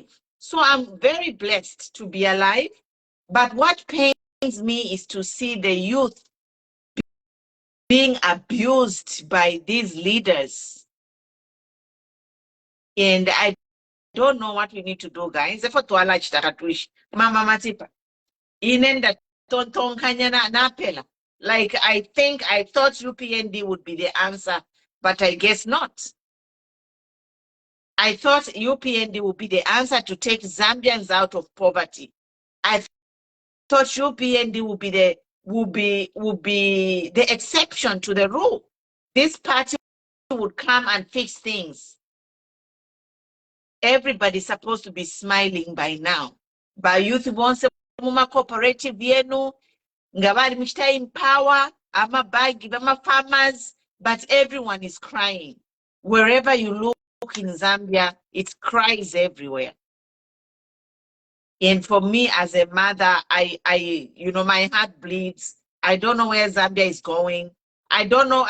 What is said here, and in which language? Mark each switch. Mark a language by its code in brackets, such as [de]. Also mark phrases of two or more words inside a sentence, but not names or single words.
[en] So I'm very blessed to be alive. But what pains me is to see the youth being abused by these leaders. And I don't know what we need to do, guys. Mama Matipa. [bem] Inenda tontonkanya napela. [en] Like I thought UPND would be the answer, but I guess not. I thought UPND would be the answer to take Zambians out of poverty. I thought UPND would be the exception to the rule. This party would come and fix things. Everybody's supposed to be smiling by now. By youth wants a cooperative yenu, [bem] ngabari mishta [en] in power, [bem] ama bagi, [en] ama farmers, but everyone is crying. Wherever you look in Zambia, it cries everywhere. And for me as a mother, I my heart bleeds. I don't know where Zambia is going. I don't know.